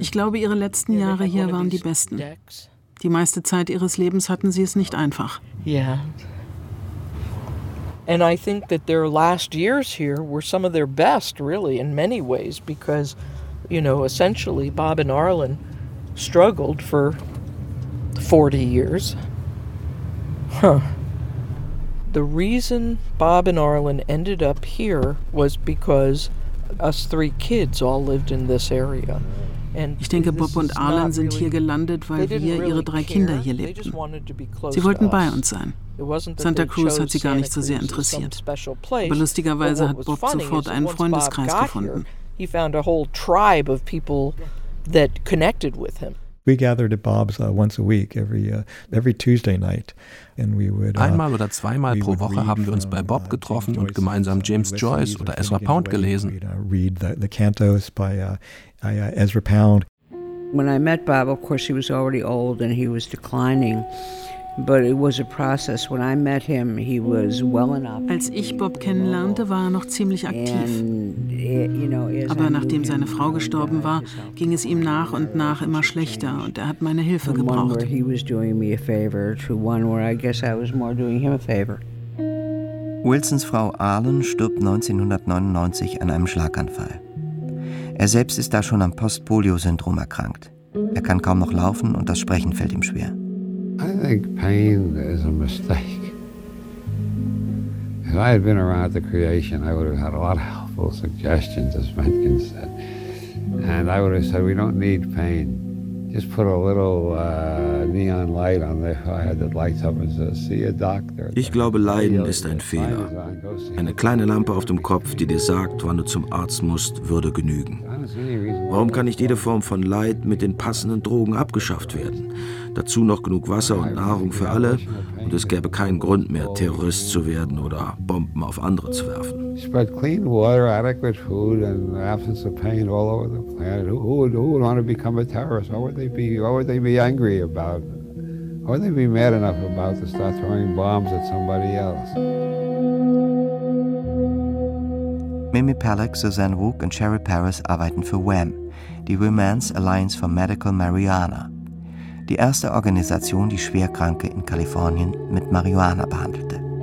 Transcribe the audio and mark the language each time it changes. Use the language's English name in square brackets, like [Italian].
[German] Ich glaube, ihre letzten Jahre hier waren die besten. Die meiste Zeit ihres Lebens hatten sie es nicht einfach. [English] Yeah. And I think that their last years here were some of their best, really, in many ways, because, you know, essentially Bob and Arlen struggled for 40 years. Huh. The reason Bob and Arlen ended up here was because us three kids all lived in this area. [German] Ich denke, Bob und Arlen sind hier gelandet, weil wir, ihre drei Kinder, hier lebten. Sie wollten bei uns sein. Santa Cruz hat sie gar nicht so sehr interessiert. Aber lustigerweise hat Bob sofort einen Freundeskreis gefunden. [English] He found a whole tribe of people that connected with him. We gathered at Bob's once a week, every Tuesday night, and we would. [German] Einmal oder zweimal pro Woche haben wir uns bei Bob getroffen und gemeinsam James Joyce oder Ezra Pound gelesen. [English] Read the cantos by Ezra Pound. When I met Bob, of course he was already old and he was declining, but it was a process. When I met him, he was well enough. [German] Als ich Bob kennenlernte, war er noch ziemlich aktiv. Aber nachdem seine Frau gestorben war, ging es ihm nach und nach immer schlechter und er hat meine Hilfe gebraucht. [English] He was doing me a favor to one where I guess I was more doing him a favor. [German] Wilsons Frau Arlen stirbt 1999 an einem Schlaganfall. Er selbst ist da schon am Post-Polio-Syndrom erkrankt. Er kann kaum noch laufen und das Sprechen fällt ihm schwer. [English] I think pain is a mistake. If I had been around the creation, I would have had a lot of helpful suggestions, as Mencken said. And I would have said, we don't need pain. Just put a little neon light on the fire that lights up and says, see a doctor. [German] Ich glaube, Leiden ist ein Fehler. Eine kleine Lampe auf dem Kopf, die dir sagt, wann du zum Arzt musst, würde genügen. Warum kann nicht jede Form von Leid mit den passenden Drogen abgeschafft werden? Dazu noch genug Wasser und Nahrung für alle und es gäbe keinen Grund mehr, Terrorist zu werden oder Bomben auf andere zu werfen. [English] Spread clean water, adequate food and absence of pain all over the planet. Who would want to become a terrorist? What would they be angry about? What would they be mad enough about to start throwing bombs at somebody else? [German] Mimi Pellack, Suzanne Wook und Sherry Paris arbeiten für WAM, die Women's Alliance for Medical Marijuana, die erste Organisation, die Schwerkranke in Kalifornien mit Marihuana behandelte.